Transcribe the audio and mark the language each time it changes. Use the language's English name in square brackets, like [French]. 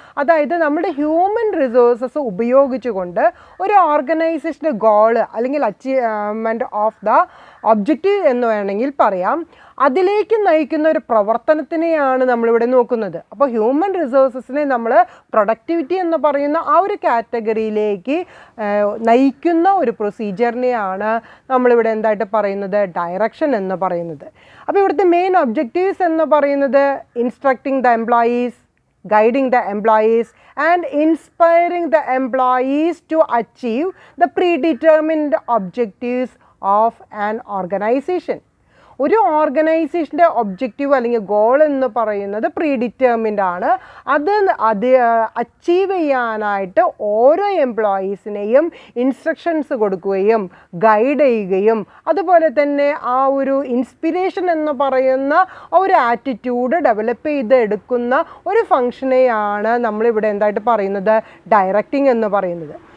[Malayalam] അതായത് നമ്മുടെ human resources ഉപയോഗിച്ചുകൊണ്ട് ഒരു ഓർഗനൈസേഷൻ്റെ ഗോള് അല്ലെങ്കിൽ അച്ചീവ്മെൻറ്റ് ഓഫ് ദ ഒബ്ജക്റ്റീവ് എന്ന് വേണമെങ്കിൽ പറയാം, അതിലേക്ക് നയിക്കുന്ന ഒരു പ്രവർത്തനത്തിനെയാണ് നമ്മളിവിടെ നോക്കുന്നത്. അപ്പോൾ ഹ്യൂമൻ റിസോഴ്സസിനെ നമ്മൾ പ്രൊഡക്ടിവിറ്റി എന്ന് പറയുന്ന ആ ഒരു കാറ്റഗറിയിലേക്ക് നയിക്കുന്ന ഒരു പ്രൊസീജിയറിനെയാണ് നമ്മളിവിടെ എന്തായിട്ട് പറയുന്നത്, ഡയറക്ഷൻ എന്ന് പറയുന്നത്. അപ്പോൾ ഇവിടുത്തെ മെയിൻ ഒബ്ജക്റ്റീവ്സ് എന്ന് പറയുന്നത് [English] Instructing the employees, guiding the employees and inspiring the employees to achieve the predetermined objectives of an organization. [Malayalam] ഒരു ഓർഗനൈസേഷൻ്റെ ഒബ്ജക്റ്റീവ് അല്ലെങ്കിൽ ഗോൾ എന്ന് പറയുന്നത് പ്രീഡിറ്റർമിൻഡ് ആണ്. അത് അച്ചീവ് ചെയ്യാനായിട്ട് ഓരോ എംപ്ലോയീസിനെയും ഇൻസ്ട്രക്ഷൻസ് കൊടുക്കുകയും ഗൈഡ് ചെയ്യുകയും അതുപോലെ തന്നെ ആ ഒരു ഇൻസ്പിരേഷൻ എന്ന് പറയുന്ന ഒരു ആറ്റിറ്റ്യൂഡ് ഡെവലപ്പ് ചെയ്തെടുക്കുന്ന ഒരു ഫംഗ്ഷനെയാണ് നമ്മളിവിടെ എന്തായിട്ട് പറയുന്നത്, ഡയറക്റ്റിംഗ് എന്ന് പറയുന്നത്.